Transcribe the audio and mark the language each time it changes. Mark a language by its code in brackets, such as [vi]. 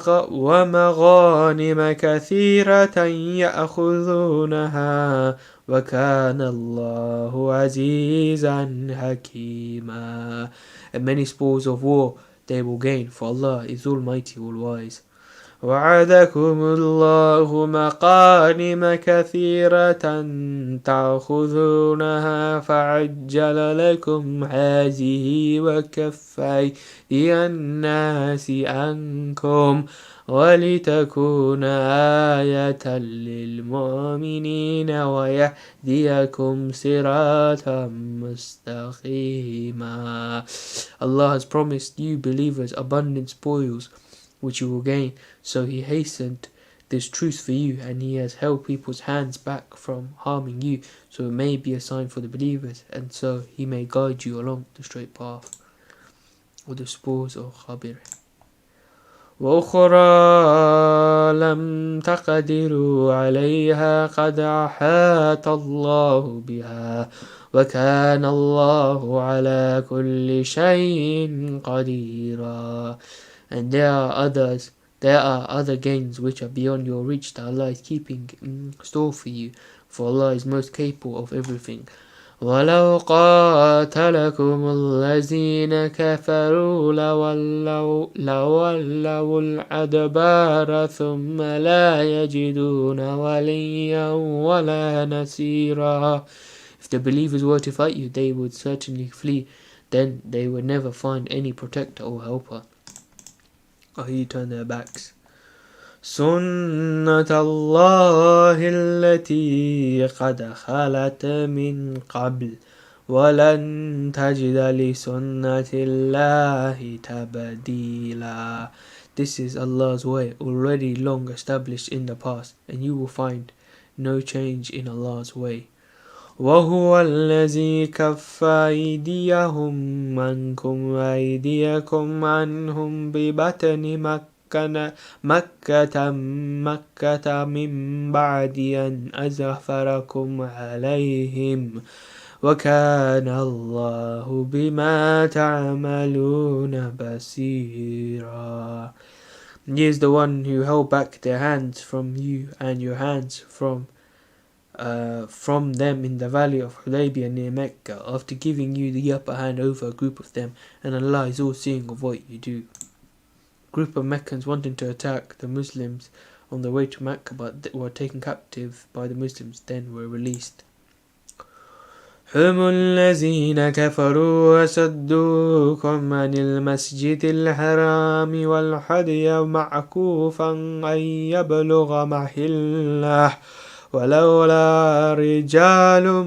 [ar] وَمَغَانِمَ كَثِيرَةً يَأْخُذُونَهَا وَكَانَ اللَّهُ عَزِيزًا حَكِيمًا. [en] And many spoils of war they will gain, for Allah is Almighty, All-Wise. [ar] وعدكم الله مغانم كثيرة تأخذونها فعجل لكم هذه وكف أيدي الناس عنكم ولتكون آية للمؤمنين ويهديكم صراطا مستقيما. [en] Allah has promised you believers abundant spoils which you will gain, so He hastened this truth for you, and He has held people's hands back from harming you, so it may be a sign for the believers, and so He may guide you along the straight path. Or the spoils of Khabir. [ar] وأخرى لم تقدروا عليها قد أحاط الله بها وكان الله على كل شيء قديرا. [en] And there are other gains which are beyond your reach that Allah is keeping in store for you, for Allah is most capable of everything. [ar] وَلَوْ قَاتَلَكُمُ الَّذِينَ كَفَرُوا لَوَلَّوُا الْأَدْبَارَ ثُمَّ لَا يَجِدُونَ وَلِيًّا وَلَا نَصِيرًا. [en] If the believers were to fight you, they would certainly flee, then they would never find any protector or helper. He turned their backs. [ar] سنة الله التي قد خلت من قبل ولن تجد لسنة الله تبديلا. [en] This is Allah's way, already long established in the past, and you will find no change in Allah's way. [ar] وهو الذي كف أيديهم عنكم وأيديكم عنهم ببطن مكة من بعد أن أظفركم عليهم وكان الله بما تعملون بصيرا. [en] He is the one who held back their hands from you and your hands from them in the valley of Hudaybiyah near Mecca, after giving you the upper hand over a group of them, and Allah is all seeing of what you do. A group of Meccans wanting to attack the Muslims on the way to Mecca, but were taken captive by the Muslims, then were released. [ar] هم الذين كفروا وصدوكم عن المسجد الحرام والهدي معكوفا أن يبلغ محله ولولا رجال